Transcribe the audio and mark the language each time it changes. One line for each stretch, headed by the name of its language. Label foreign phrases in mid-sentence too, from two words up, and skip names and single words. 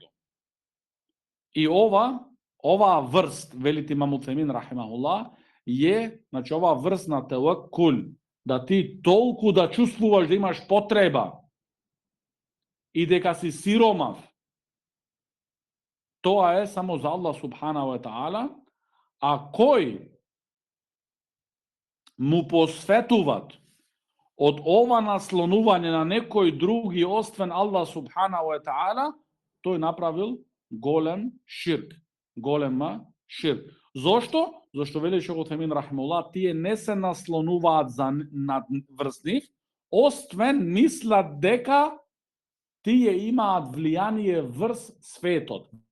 Macedonian: И ова врст, велите имам Утхаймин рахимахуллах, значи ова врст на таваккул, да ти толку да чувствуваш да имаш потреба и дека си сиромав, тоа е само за
Arabic: الله سبحانه وتعالى,
Macedonian: а кој му посветуват од ова наслонување на некој други освен
Arabic: الله سبحانه وتعالى,
Macedonian: тој направил голем ширк. Голема ширк. Зошто? Зошто вели Шейх Утхаймин рахимуллах, тие не се наслонуваат врз нив, освен мислат дека тие имаат влијание врз светот.